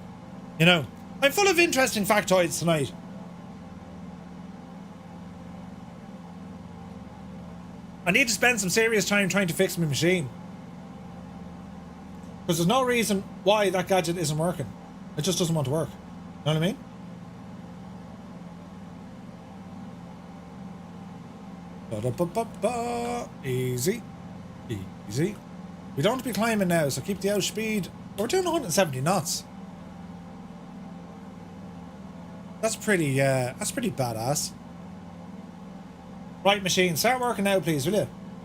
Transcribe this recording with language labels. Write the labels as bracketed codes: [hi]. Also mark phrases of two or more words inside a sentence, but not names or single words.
[en] You know, I'm full of interesting factoids tonight. I need to spend some serious time trying to fix my machine. Because there's no reason why that gadget isn't working. It just doesn't want to work. You know what I mean? Ba-da-ba-ba-ba. Easy. Easy. We don't want to be climbing now, so keep the out speed. We're doing 170 knots. That's pretty badass. Right, machine, start working now, please, will you?